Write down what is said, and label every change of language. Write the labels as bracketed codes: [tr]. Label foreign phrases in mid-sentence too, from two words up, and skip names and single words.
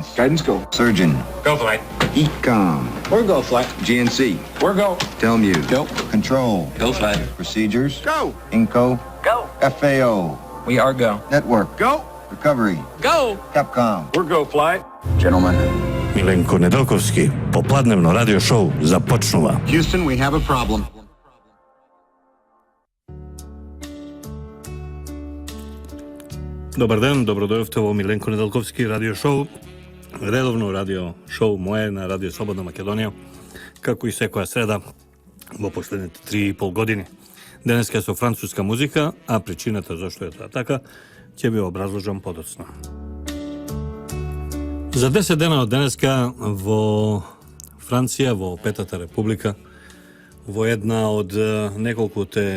[en] Guidance go. Surgeon. Go flight. Ecom. We're go flight. GNC. We're go. Telmuse. Go. Control. Go flight. Procedures. Go. Inco. Go. FAO. We are go. Network. Go. Recovery. Go. Capcom. We're go flight. Gentlemen. [mk] Миленко Недељковски, попладневно [en] radio show [mk] започнова. [en] Houston, we have a problem. [mk] Добар дан, добродошли у Миленко Недељковски [en] radio show, [mk] редовно [en] radio show [mk] моје на Радио Слободна Македонија, како и секоја среда в последните 3,5 години. Денеска со француска музика, а причината зашто е тоа така ќе ви образложам подоцна. За 10 дена од денеска во Франција, во Петата република, во една од неколкуте